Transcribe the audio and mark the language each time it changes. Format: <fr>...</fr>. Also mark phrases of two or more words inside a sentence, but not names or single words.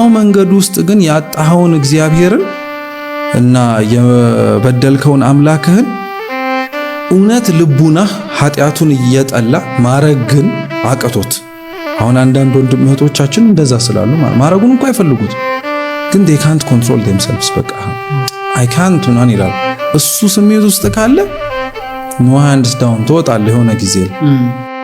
<am>መንገድ ውስጥ ግን ያጣኸውን እግዚአብሔርን እና የበደልከውን አምላክህን እውነት ልቡናህ ኃጢአቱን እየጠላ ማረግ ግን አቅቶት። አሁን አንዳንድ ወንድም እህቶቻችን እንደዛ ስላሉ ማረጉን እንኳን አይፈልጉት ግን</am> <en>they can't control themselves</en> <am>በቃ</am> <en>I can't</en> <am>ማን ይላል። እሱ ስሜት ውስጥ ካለ</am> <en>no hands down</en> <am>ትወጣለህ የሆነ ጊዜ</am>